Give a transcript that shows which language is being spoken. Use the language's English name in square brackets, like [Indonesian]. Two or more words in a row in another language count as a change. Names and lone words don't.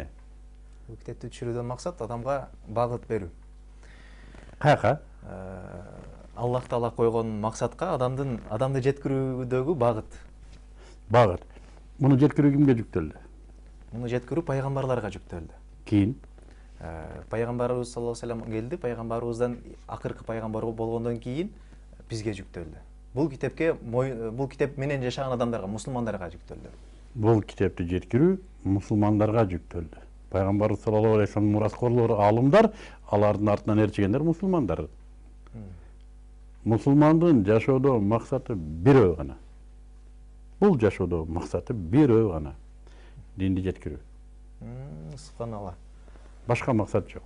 [Kyrgyz] бул китепти түшүрүүдөн максат адамга багыт берүү. Каяка? Аллах Таала койгон максатка адамды жеткирүүдөгү багыт. Багыт. Муну жеткирүү кимге жүктөлдү? Муну жеткирүү пайгамбарларга жүктөлдү. Кийин Пайгамбарыбыз [Arabic] صلى الله عليه وسلم [Kyrgyz] келди, пайгамбарыбыздан акыркы пайгамбар болгондон кийин бизге жүктөлдү. Бул китеп менен жашаган адамдарга, мусулмандарга жүктөлдү. Бул китепти жеткирүү мусулмандарга жүктөлдү. Пайгамбарыбыз [Arabic] صلى الله عليه وسلم [Kyrgyz] мураскорлору алымдар, алардын артынан ээрчигендер мусулмандар. Мусулмандын жашоодо максаты бирөө гана. Бул жашоодо максаты бирөө гана. Динди жеткирүү. Субханалла. Башка максат жок.